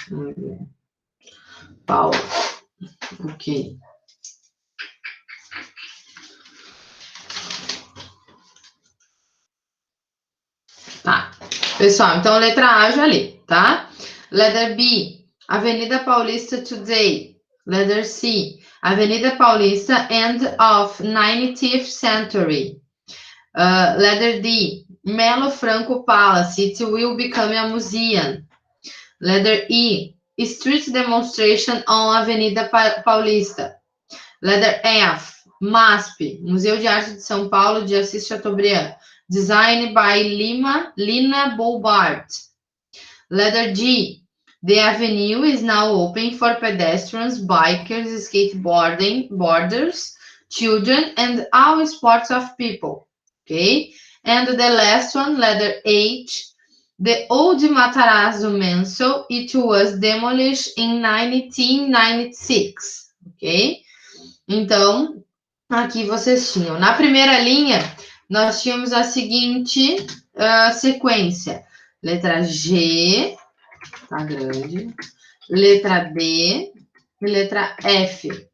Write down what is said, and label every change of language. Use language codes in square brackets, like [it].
[pt] Vamos ver. Paulo. Ok. Tá. Pessoal, então letra A eu já li, tá? [en] Letter B, Avenida Paulista Today. Letter C, Avenida Paulista, end of 19th century. Letter D, Melo Franco Palace, it will become a museum. Letter E, street demonstration on Avenida Paulista. Letter F, MASP, Museu de Arte de São Paulo de Assis Chateaubriand. Designed by Lina Boulbart. Letter G, the avenue is now open for pedestrians, bikers, boarders, children, and all sorts of people. Okay? And the last one, letter H, the old Matarazzo Mansion, it was demolished in 1996. Ok? [pt] Então, aqui vocês tinham. Na primeira linha, nós tínhamos a seguinte sequência. Letra G, tá grande. Letra D e letra F.